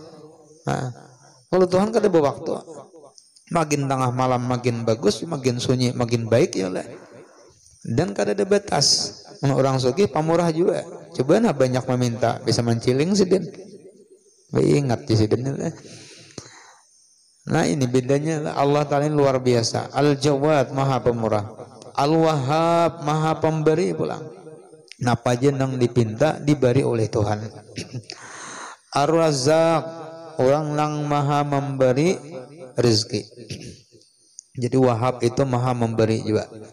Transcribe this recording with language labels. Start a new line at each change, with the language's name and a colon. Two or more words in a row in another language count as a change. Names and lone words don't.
Banjar: Nah, kalau Tuhan kada bawaktu, makin tengah malam makin bagus, makin sunyi makin baik, ya lah. Dan kada ada batas. Orang sugih pemurah juga. Coba banyak meminta bisa menciling sidin. Ingat di sidin. Nah, ini bedanya.
Indonesian: Allah Ta'ala luar biasa. Al-Jawad maha pemurah. Al-Wahhab maha pemberi pulang. Napa aja yang dipinta diberi oleh Tuhan. Ar-Razzaq orang yang maha memberi rezeki. Jadi Wahhab itu maha memberi juga.